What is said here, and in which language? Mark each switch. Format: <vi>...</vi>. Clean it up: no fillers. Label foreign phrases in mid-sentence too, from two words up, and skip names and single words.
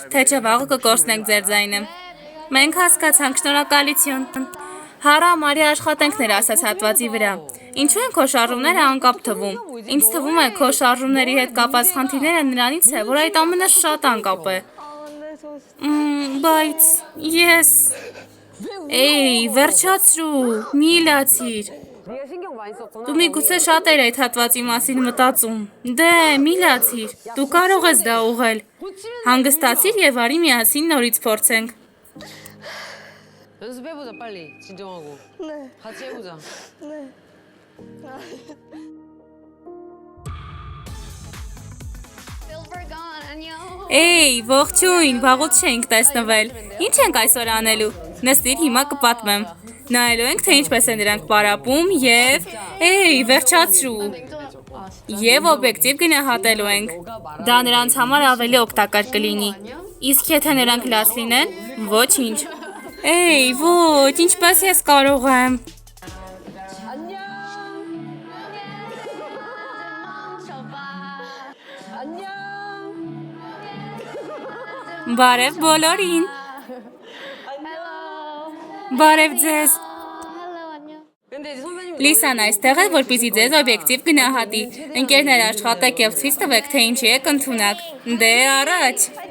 <hy>թե չէ վաղը կկորցնենք ձեր ձայնը։ Մենք հասկացանք, շնորհակալություն։ Հարամ, արի աշխատանքներ ասաց հատվածի վրա։ Ինչու են քո շարժումները անկապ թվում։ Ինձ թվում է, քո շարժումների հետ կապված խնդիրները նրանից է, որ այդ ամենը շատ անկապ է։ Բայց ես… Էй, վերջացրու, մի լացիր։</hy> <ko>네가 신경 많이 썼구나.</ko> <hy>Դու միգուցե շատ էր այդ հատվածի մասին մտածում։ Դե, մի լացիր, դու կարող ես դա ուղղել։ Հանգստացիր և արի միասին նորից փորձենք։</hy> <ko>연습해보자 빨리 진정하고. 네. 같이 해보자.</ko> <en>Silver gone,</en> <ko>안녕.</ko> <hy>Էй, ողջույն, վաղուց չենք տեսնվել։ Ինչ ենք այսօր անելու։ Նստիր, հիմա կպատմեմ։ Նայելու ենք, թե ինչպես են նրանք պարապում և… Էй, վերջացրու։ Եվ օբյեկտիվ գնահատելու ենք։ Դա նրանց համար ավելի օգտակար կլինի։ Իսկ եթե նրանք լաց լինեն, ոչինչ։ Էй, ոչ, ինչպես ես կարող եմ։ Բարև բոլորին։ Բարև ձեզ։</hy> <ko>근데 이제 선배님</ko> <hy>Լիսան այստեղ է, որպեսզի ձեզ օբյեկտիվ գնահատի։ Ընկերներ աշխատեք և ցույց տվեք, թե ինչի եք ընդունակ։ Դե առաջ։</hy>